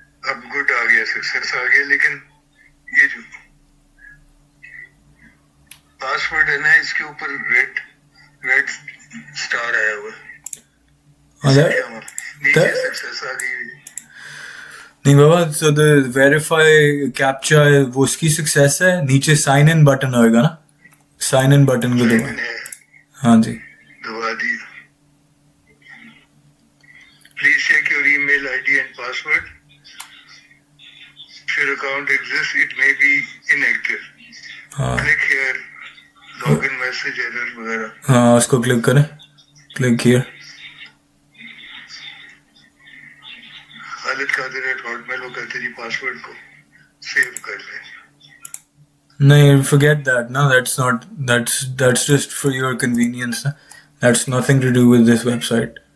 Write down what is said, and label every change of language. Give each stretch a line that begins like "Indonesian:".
Hindi: अब गुड आ गया सक्सेस आ गया लेकिन ये जो पासवर्ड है ना इसके ऊपर रेड स्टार आया हुआ है। क्या मतलब? नीचे सक्सेस आ गई। नहीं बाबा
English: so the verify captcha
Hindi: वो उसकी सक्सेस है नीचे साइन इन बटन होएगा ना साइन इन बटन को दबाएं हाँ जी दबा दी।
English: please check your email ID and password if your account exists it may be inactive
Hindi: हाँ
English: Click here, login message error वगैरह.
Hindi: हाँ उसको क्लिक करें.
English: Click here.
Hindi: Khalid@hotmail वो कहते जी पासवर्ड को सेव कर ले.
English: No, forget that. No, that's just for your convenience. That's nothing to do with this website.